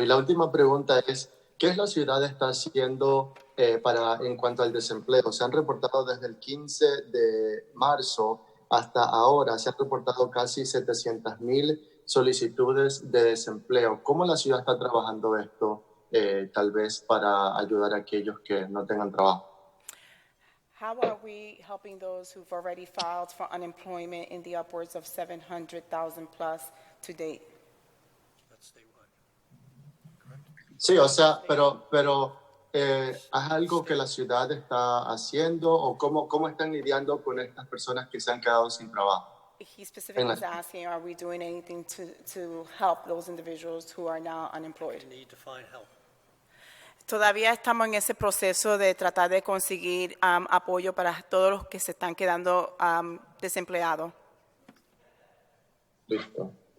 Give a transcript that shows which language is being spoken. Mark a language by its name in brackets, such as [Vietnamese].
[Spanish] Y la última pregunta es, ¿qué la ciudad está haciendo en cuanto al desempleo? Se han reportado desde el 15 de marzo hasta ahora, se han reportado casi 700,000 solicitudes de desempleo. ¿Cómo la ciudad está trabajando esto, tal vez para ayudar a aquellos que no tengan trabajo? [English] How are we helping those who've already filed for unemployment in the upwards of 700,000 plus to date? [Spanish] Sí, o sea, pero ¿es algo que la ciudad está haciendo o cómo están lidiando con estas personas que se han quedado sin trabajo? [English] He specifically is asking, are we doing anything to help those individuals who are now unemployed? Need to find help. [Spanish] Todavía estamos en ese proceso de tratar de conseguir apoyo para todos los que se están quedando desempleados. Listo.